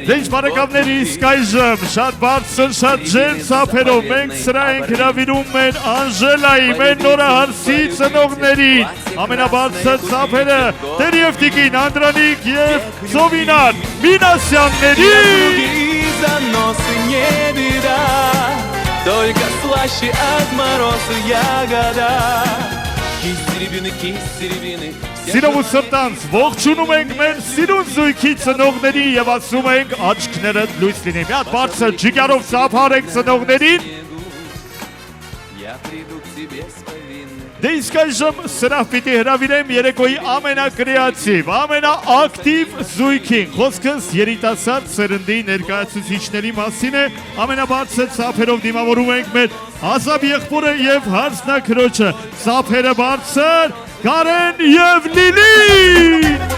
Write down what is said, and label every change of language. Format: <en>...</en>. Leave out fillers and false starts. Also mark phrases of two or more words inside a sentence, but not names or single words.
<hy>Դեջ բարեկամների իսկ այժմ շատ բարձր, շատ ջերմ ծափերով մենք սրա ենք հրավիրում մեր Անժելայի, մեր նորահարսի ծնողներին։ Ամենաբարձր ծափերը տերև տիկին Անդրանիկ եւ Զովինար Մինասյանների։</hy> <ru>Заносы не беда, только слаще от мороза ягода. Кисть серебины.</ru> <hy>Սիրով ու սրտանց ողջունում ենք մեր սիրուն զույգի ծնողների եւ ասում ենք աչքներդ լույս լինի։ Մի հատ բարձր ջիգարով ծափարենք ծնողներին։ Դե իսկ այժմ սրահ պիտի հրավիրեմ երեկոյի ամենակրեատիվ, ամենաակտիվ զույգին։ Խոսքս երիտասարդ սերնդի ներկայացուցիչների մասին է, ամենաբարձր ծափերով դիմավորում ենք մեր Ազաբ եղբորը եւ հարսնակրոջը։ Ծափերը բարձր Կարեն եւ Լիլի։</hy>